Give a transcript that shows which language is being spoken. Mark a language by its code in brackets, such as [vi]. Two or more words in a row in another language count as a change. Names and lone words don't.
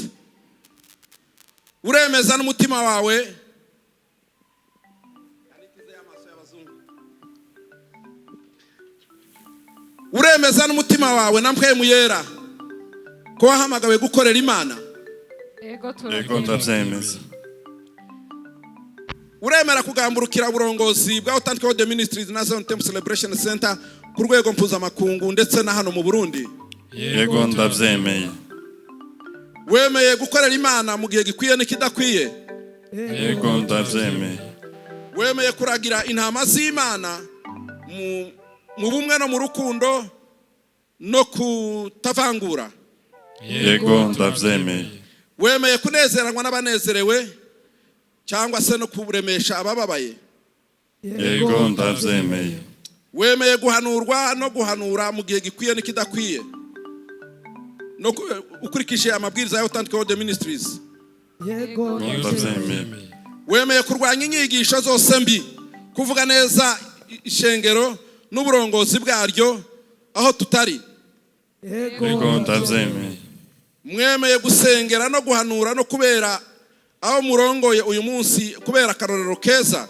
[rn] Uremeza n'umutima wawe uremeza n'umutima wawe na mpwemu yera ko wahamagawe gukorera Imana. Yego ndabyemeza. Uremera kugamburukira uburongozi bwa Authentic God Ministries na Zion Temple Celebration Center ku rwego mpuzamakungu ndetse na hano mu Burundi. Yego ndabyemeye. Wemeye gukorera Imana mu gihe gikwiye n'ikidakwiye. Yego ndabyemeye. Wemeye kuragira intama z'Imana mu bumwe no mu rukundo no kutavangura. Yego ndabyemeye. Wemeye kunezeranwa n'abanezerewe cyangwa se no kuremesha abababaye. Yego ndabyemeye. Wemeye guhanurwa no guhanura mu gihe gikwiye n'ikidakwiye no ukurikije amabwiriza ya Authentic God Ministries. Yego ndabyemeye. Wemeye kurwanya inyigisho zose mbi, kuvuga neza ishengero n'uburongozi bwaryo aho tutari. Yego ndabyemeye. Mwemeye gusengera no guhanura no kubera aho murongoye uyu munsi kubera akarorero keza.